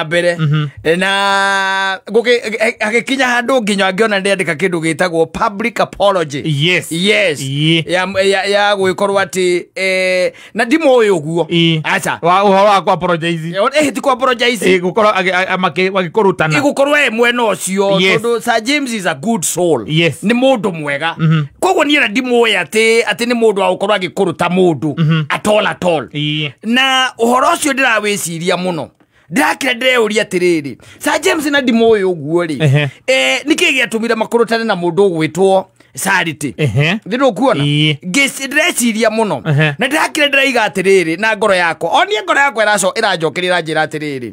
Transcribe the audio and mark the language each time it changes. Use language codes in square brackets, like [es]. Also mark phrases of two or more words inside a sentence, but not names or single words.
[ki] Na agĩkinya handũ nginya angĩona ndĩandĩka kĩndũ gĩtagwo [en] public apology. Yes. [ki] Ya gwĩkorwo atĩ na ndimũĩ ũguo. Acha. Ũhoro wa ku apologize. Ti ku apologize. Gũkorwo magĩkũrutana. Igũkorwo mwena ũcio. Tondũ [en] Sir James is a good soul. [ki] Nĩ mũndũ mwega. Koguo niĩ ndimũĩ atĩ nĩ mũndũ wa gũkorwo agĩkũruta mũndũ. [en] At all. [ki] Na ũhoro ũcio ndĩrawĩciria mũno. Ndakira ndĩreuria atĩrĩrĩ. Sir James na ndimũĩ ũguo rĩ. Nĩkĩ gĩatũmire makũrutane na mũndũ ũgwĩtwo Charity. Ndĩrĩ kuona. Ndĩreciria mũno. Na ndakira ndĩraiga atĩrĩrĩ na ngoro yakwa. Onie ngoro yakwa ĩranjokerera njĩra atĩrĩrĩ.